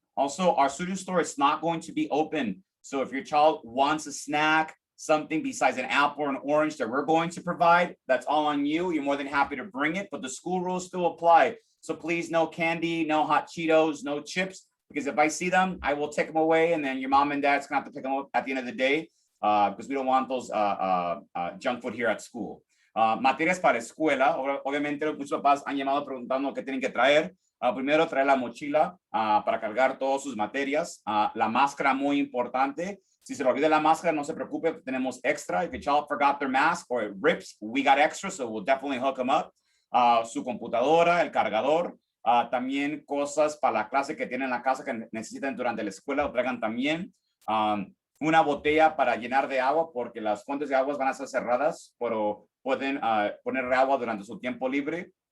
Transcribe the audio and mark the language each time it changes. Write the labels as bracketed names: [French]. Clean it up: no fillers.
[English] Also, our student store is not going to be open. So if your child wants a snack, something besides an apple or an orange that we're going to provide, that's all on you. You're more than happy to bring it, but the school rules still apply. So please, no candy, no hot Cheetos, no chips, because if I see them, I will take them away, and then your mom and dad's gonna have to pick them up at the end of the day, because we don't want those junk food here at school. [Spanish] Materias para escuela. Obviamente muchos papás han llamado preguntando qué tienen que traer. Primero, traer la mochila para cargar todas sus materias. La máscara, muy importante. Si se le olvida la máscara, no se preocupe, tenemos extra. [English] If your child forgot their mask or it rips, we got extra, so we'll definitely hook them up. [Spanish] Su computadora, el cargador. También cosas para la clase que tienen en la casa que necesitan durante la escuela, lo traigan también. Una botella para llenar de agua, porque las fuentes de agua van a ser cerradas, pero pueden poner agua durante su tiempo libre.